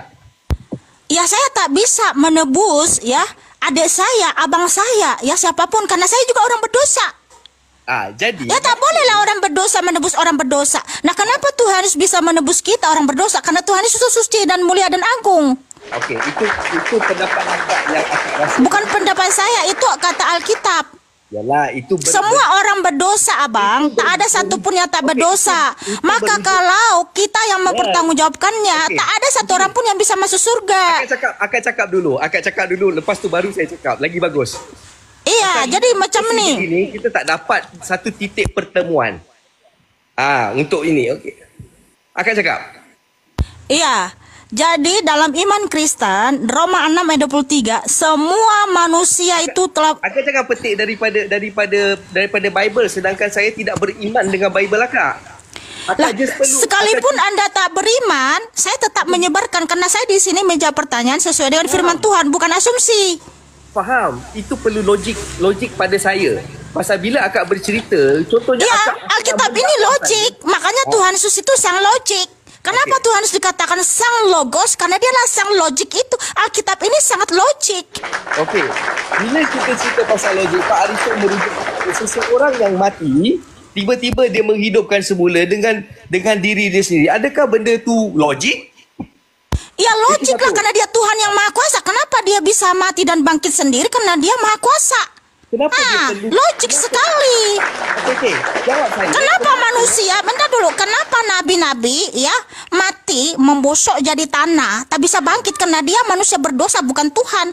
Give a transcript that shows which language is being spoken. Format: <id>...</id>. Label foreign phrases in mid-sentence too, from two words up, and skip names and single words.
<ms>Ya, saya tak bisa menebus, ya, adik saya, abang saya, ya, siapapun, karena saya juga orang berdosa. Jadi ya, tak bolehlah orang berdosa menebus orang berdosa. Nah, kenapa Tuhan Yesus bisa menebus kita orang berdosa? Karena Tuhan Yesus suci dan mulia dan agung. Okey, itu pendapat akak yang akak rasa. Bukan pendapat saya, itu kata Alkitab. Yalah, itu semua orang berdosa, abang. Tak ada satupun yang tak berdosa. Maka kalau kita yang mempertanggungjawabkannya, tak ada satu orang pun yang bisa masuk surga. Akak cakap dulu. Lepas tu baru saya cakap. Lagi bagus. Iya, jadi macam ni. Ini kita tak dapat satu titik pertemuan. Untuk ini, okey. Akak cakap. Iya. Jadi dalam iman Kristen, Roma 6 ayat 23, semua manusia itu telah... Akak cakap petik daripada Bible, sedangkan saya tidak beriman dengan Bible akak. Sekalipun Anda tak beriman, saya tetap menyebarkan, karena saya di sini menjawab pertanyaan sesuai dengan firman Tuhan, bukan asumsi. Faham? Itu perlu logik pada saya. Pasal bila akak bercerita, contohnya Alkitab ini logik, makanya Tuhan Yesus itu sang logik. Kenapa Tuhan Yesus dikatakan sang logos? Karena dialah sang logik itu. Alkitab ini sangat logik. Okey. Bila kita cerita pasal logik, Pak Arifin merujuk kepada seseorang yang mati, tiba-tiba dia menghidupkan semula dengan diri dia sendiri. Adakah benda tu logik? Ya, logik lah, karena dia Tuhan yang Maha Kuasa. Kenapa dia bisa mati dan bangkit sendiri? Karena dia Maha Kuasa. Kenapa logik sekali. Okey, jawab saya. Kenapa manusia, bentar dulu, kenapa nabi-nabi ya mati membusuk jadi tanah, tak bisa bangkit karena dia manusia berdosa, bukan Tuhan.</ms>